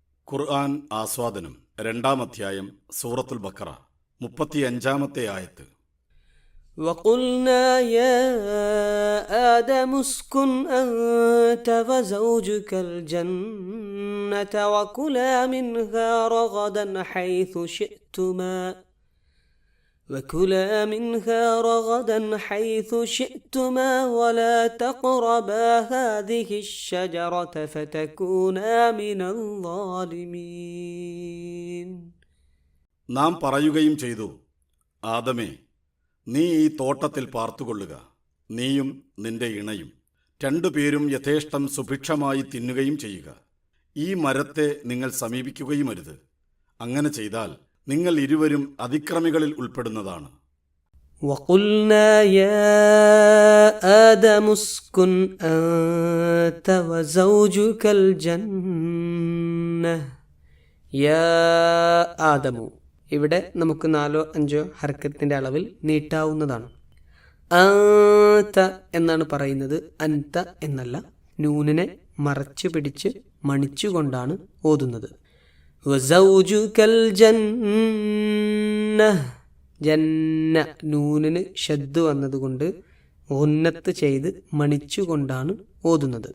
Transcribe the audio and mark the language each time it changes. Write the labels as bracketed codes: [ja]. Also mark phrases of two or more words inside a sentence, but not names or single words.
[ml] ഖുർആൻ ആസ്വാദനം 2-ാം അധ്യായം സൂറത്തുൽ ബഖറ 35-ാമത്തെ ആയത്ത്. [ar] وقلنا يا آدم اسكن أنت وزوجك الجنة وكلا منها رغدا حيث شئتما ولا تقربا هذه الشجرة فتكونا من الظالمين. [ml] നാം പറയുകയും ചെയ്തു, ആദമേ, നീ ഈ തോട്ടത്തിൽ പാർത്തുകൊള്ളുക, നീയും നിന്റെ ഇണയും രണ്ടുപേരും യഥേഷ്ടം സുഭിക്ഷമായി തിന്നുകയും ചെയ്യുക. ഈ മരത്തെ നിങ്ങൾ സമീപിക്കുകയുമരുത്. അങ്ങനെ ചെയ്താൽ നിങ്ങൾ ഇരുവരും അതിക്രമികളിൽ ഉൾപ്പെടുന്നതാണ്. [ar] وقلنا يا آدم اسكن أنت وزوجك الجنة يا آدم. [ml] ഇവിടെ നമുക്ക് 4-5 ഹർക്കത്തിന്റെ അളവിൽ നീട്ടാവുന്നതാണ്. അന്ത എന്നാണ് പറയുന്നത്, അന്ത എന്നല്ല. നൂനിനെ മറച്ചു പിടിച്ച് മണിച്ചുകൊണ്ടാണ് ഓതുന്നത്. [ar] وزوجك الجنة, [ml] ജന്ന നൂനിന് ഷദ്ദ് വന്നതുകൊണ്ട് ഉന്നത്ത് ചെയ്ത് മണിച്ചുകൊണ്ടാണ് ഓതുന്നത്.